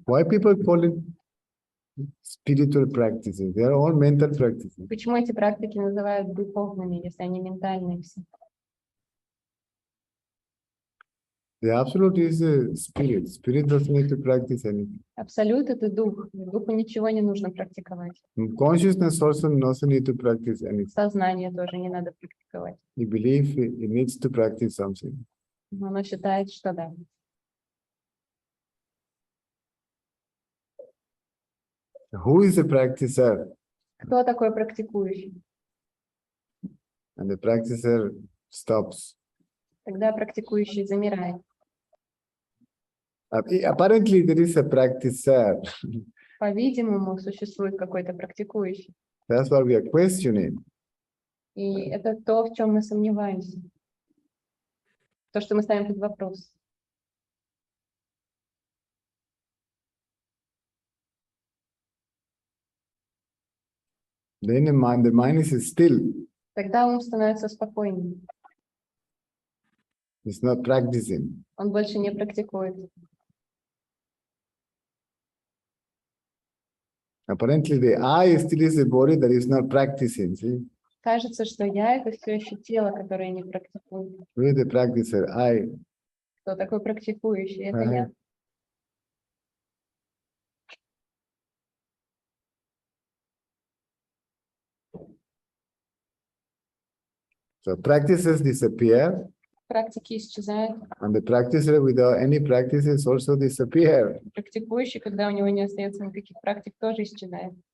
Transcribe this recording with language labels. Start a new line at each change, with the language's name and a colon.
English: Why people call it spiritual practices? They are all mental practices.
Russian: Почему эти практики называют духовными, если они ментальные все?
English: The absolute is a spirit. Spirit doesn't need to practice anything.
Russian: Абсолют — это дух. Духу ничего не нужно практиковать.
English: Consciousness also doesn't need to practice anything.
Russian: Сознание тоже не надо практиковать.
English: You believe it needs to practice something.
Russian: Но оно считает, что да.
English: Who is the practicer?
Russian: Кто такой практикующий?
English: And the practicer stops.
Russian: Тогда практикующий замирает.
English: Apparently, there is a practicer.
Russian: По-видимому, существует какой-то практикующий.
English: That's what we are questioning.
Russian: И это то, в чем мы сомневаемся. То, что мы ставим под вопрос.
English: then the mind is still.
Russian: тогда ум становится спокойнее.
English: It's not practicing.
Russian: Он больше не практикует.
English: Apparently, the I still is a body that is not practicing. See,
Russian: Кажется, что я — это все еще тело, которое не практикует.
English: who is the practicer? I.
Russian: Кто такой практикующий? Это Ага. я.
English: So practices disappear,
Russian: Практики исчезают.
English: and the practicer without any practices also disappear.
Russian: Практикующий, когда у него не остается никаких практик, тоже исчезает.